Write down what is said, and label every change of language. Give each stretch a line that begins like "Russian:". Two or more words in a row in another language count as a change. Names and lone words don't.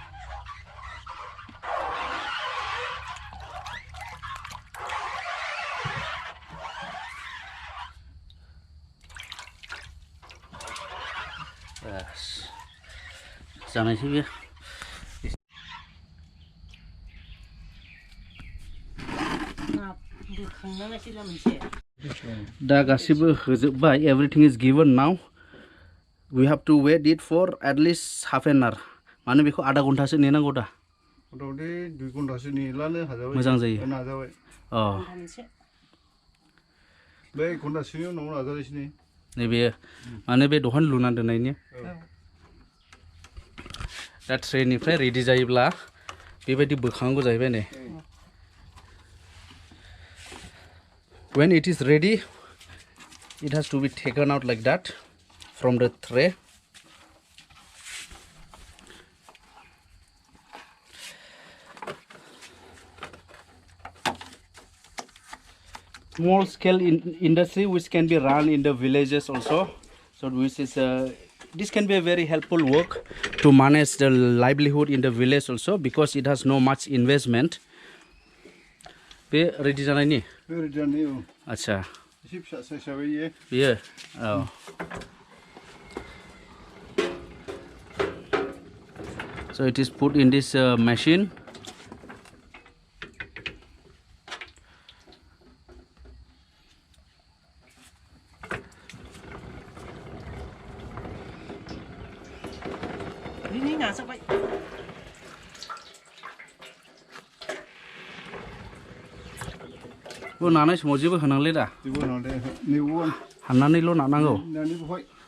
Bodo: जानायसै बे दा गासिबो होजोबबाय
English: everything is given now we have to wait it for at least half an hour
Bodo: माने बेखौ आधा घन्टासो नेनांगौ दा मथामथि 2 घन्टासो नेलानो हाजाबाय मोजां जायो नाजाबाय अ बे 1 घन्टासोनि उनाव नाजागासिनो नैबे माने बे दहाय लुना दोननायनि दा ट्रेनिफ्राय रेडि जायोब्ला बेबायदि बोखांनांगौ जाहैबाय नै
English: when it is ready it has to be taken out like that from the tray small scale industry which can be run in the villages also so which is this can be a very helpful work to manage the livelihood in the village also because it has no much investment be ready जानायनि
Bodo: रेडि जानाय औ आच्छा एसे फिसा साइसाबाय बेयो औ
English: so it is put in this machine ini ngasok baik
Bodo: बो नानाय समाव जेबो होनांले दा जेबो होनांले नेबो हाननानैल' नानांगौ नानि बहाय